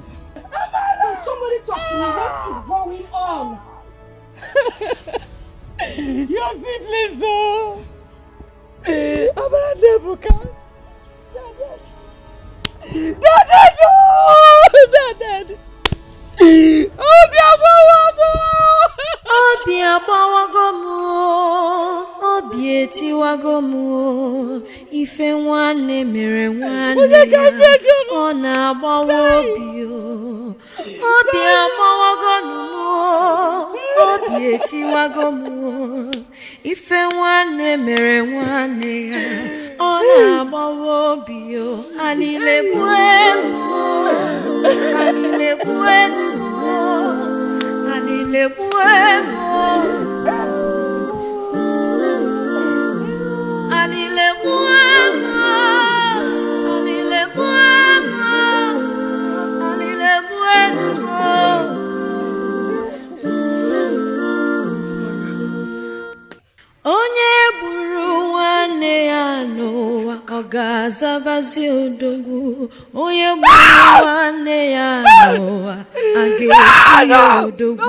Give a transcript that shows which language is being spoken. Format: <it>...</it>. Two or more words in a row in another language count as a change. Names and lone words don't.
<en>Can somebody talk to me? What is going on? Your siblings, oh! Abradebuka! Dad!</en> <ig>Obi agbawagomu, obi etiwagomu, ife nwanne mere nwanne ya, ọ na-agbawa obi o. Obi agbawagomu, obi etiwagomu, ife nwanne mere nwanne ya, ọ na-agbawa obi o. Anile bueno, anile bueno. Anile bueno, anile bueno, anile bueno, anile bueno. Onye gburu nwanne ya n'ụwa ọ ga-azabazi odogwu. Onye gburu nwanne ya n'ụwa a ga-eji ya odogwu.</ig>